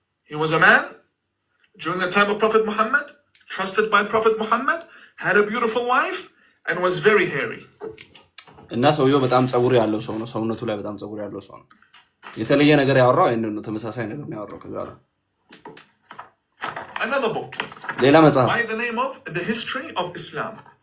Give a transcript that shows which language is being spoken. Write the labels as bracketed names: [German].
[English] He was a man during the time of Prophet Muhammad, trusted by Prophet Muhammad, had a beautiful wife, and was very hairy. [Amharic] እና ሰውየው በጣም ጸጉር ያለው ሰው ነው። ሰውነቱ ላይ በጣም ጸጉር ያለው ሰው ነው። የተለየ ነገር ያወራው አይደለም ነው፣ ተመሳሳይ ነገር ነው ያወራው። ከዛ [English] Another book [Amharic] ሌላ መጽሐፍ [English] by the name of The History of Islam.